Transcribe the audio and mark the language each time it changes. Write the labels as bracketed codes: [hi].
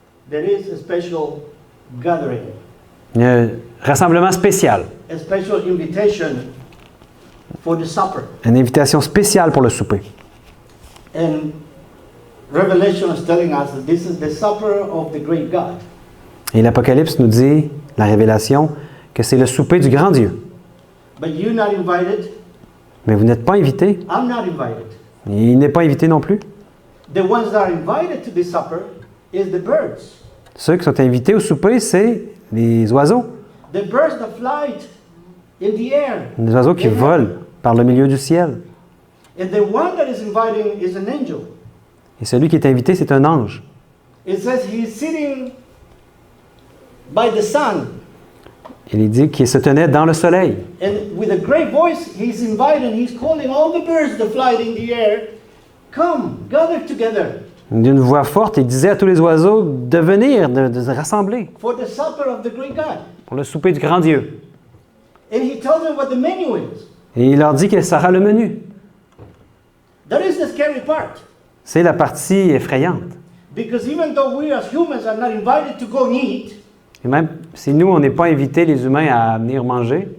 [en] There is a special gathering, [fr] Un rassemblement spécial, [en] a special invitation for the supper. [fr] une invitation spéciale pour le souper. [en] And Revelation is telling us that this is the supper of the great God. [fr] Et l'Apocalypse nous dit, la révélation, que c'est le souper du grand Dieu. [en] But you're not invited. [fr] Mais vous n'êtes pas invité. [en] I'm not invited. [fr] Il n'est pas invité non plus. [en] The ones that are invited to this supper is the birds. [fr] Ceux qui sont invités au souper, c'est les oiseaux. [en] The birds that fly in the air. [fr] Les oiseaux qui volent par le milieu du ciel. [en] And the one that is inviting is an angel. [fr] Et celui qui est invité, c'est un ange. [en] It says he is sitting by the sun. [fr] Il dit qu'il se tenait dans le soleil. [en] And with a great voice, he's inviting, he's calling all the birds that fly in the air, come, gather together. [fr] D'une voix forte, il disait à tous les oiseaux de venir, de se rassembler [en] For the supper of the great God. [fr] pour le souper du grand Dieu. [en] And he tells them what the menu is. [fr] Et il leur dit quel sera le menu. [en] That is the scary part. [fr] C'est la partie effrayante. [en] Because even though we as humans are not invited to go and eat, [fr] Et même si nous, on n'est pas invités, les humains, à venir manger,